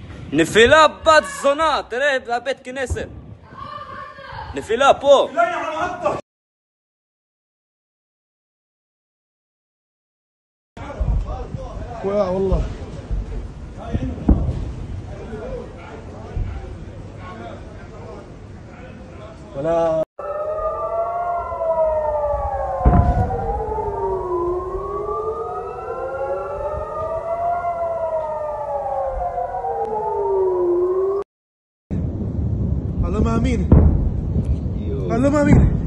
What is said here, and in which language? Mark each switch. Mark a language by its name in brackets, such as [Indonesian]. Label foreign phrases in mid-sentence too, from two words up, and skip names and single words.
[Hebrew] נפילה בת זונה, תראה, בבית כנסת. נפילה פה. [Arabic] والله ولا انا ما امين انا ما امين